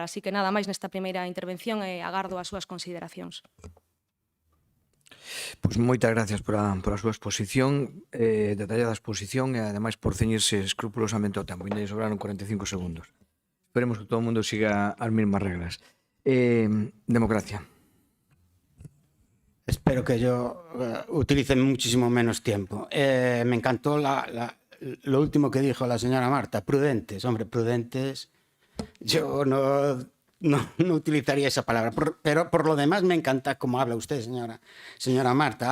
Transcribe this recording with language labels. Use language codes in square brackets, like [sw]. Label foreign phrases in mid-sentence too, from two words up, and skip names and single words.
[gl] Así que nada máis nesta primeira intervención e agardo as súas consideracións. Pois moitas gracias por a súa exposición, detallada exposición e ademais por ceñirse escrupulosamente ao tempo. Ainda lle sobraron 45 segundos. Esperemos que todo o mundo siga as [es] mismas reglas. [gl] Democracia. [es] Espero que yo utilice muchísimo menos tiempo. Me encantó lo último que dijo la señora Marta. Prudentes, hombre, prudentes. Yo no utilizaría esa palabra, pero por lo demás me encanta cómo habla usted, señora Marta.